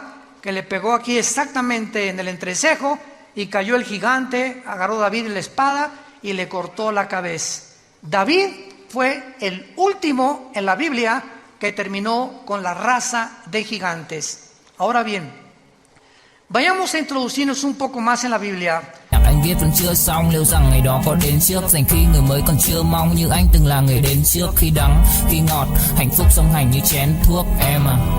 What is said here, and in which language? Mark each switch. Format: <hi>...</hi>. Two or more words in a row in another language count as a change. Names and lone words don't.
<es>Que le pegó aquí exactamente en el entrecejo y cayó el gigante, agarró David la espada y le cortó la cabeza. David fue el último en la Biblia que terminó con la raza de gigantes. Ahora bien, vayamos a introducirnos un poco más en la Biblia.</es> <vi>Anh viết vẫn chưa xong, liệu rằng ngày đó có đến trước, dành khi người mới còn chưa mong, như anh từng là người đến trước. Khi đắng, khi ngọt, hạnh phúc song hành như chén thuốc em à.</vi>